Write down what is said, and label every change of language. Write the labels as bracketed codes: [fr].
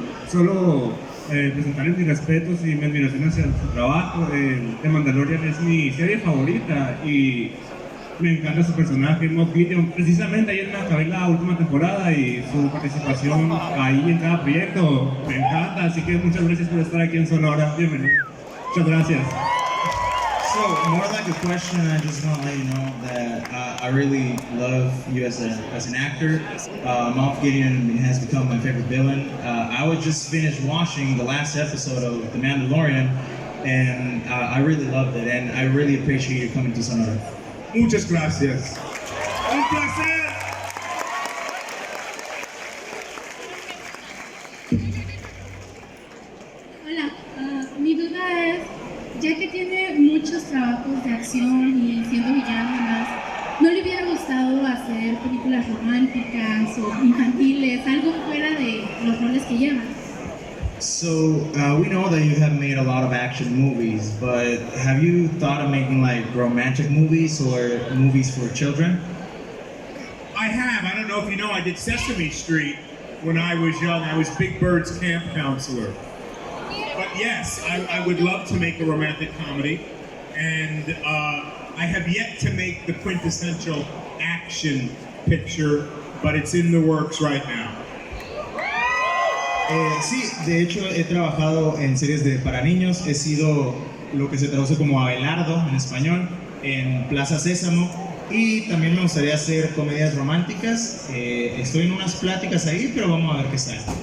[es] Solo presentarles mis respetos y mi admiración hacia su trabajo. The Mandalorian es mi serie favorita y me encanta su personaje, Moff Gideon. Precisamente ayer me acabé la última temporada y su participación ahí en cada proyecto me encanta. Así que muchas gracias por estar aquí en Sonora. Bienvenido. Muchas gracias. [en] So, more like a question, I just want to let you know that I really love you as an actor. Moff Gideon has become my favorite villain. I was just finished watching the last episode of The Mandalorian, and I really loved it, and I really appreciate you coming to Sonora. [es] Muchas gracias. Un placer. Hola, mi duda es, ya que tiene muchos trabajos de acción y siendo villano y más, ¿no le hubiera gustado hacer películas románticas o infantiles, algo fuera de los roles que lleva? [en] So, we know that you have made a lot of action movies, but have you thought of making like romantic movies or movies for children? I have. I don't know if you know, I did Sesame Street when I was young. I was Big Bird's camp counselor. But yes, I would love to make a romantic comedy. And I have yet to make the quintessential action picture, but it's in the works right now. [es] Sí, de hecho he trabajado en series para niños, he sido lo que se traduce como Abelardo en español, en Plaza Sésamo, y también me gustaría hacer comedias románticas. Estoy en unas pláticas ahí, pero vamos a ver qué sale.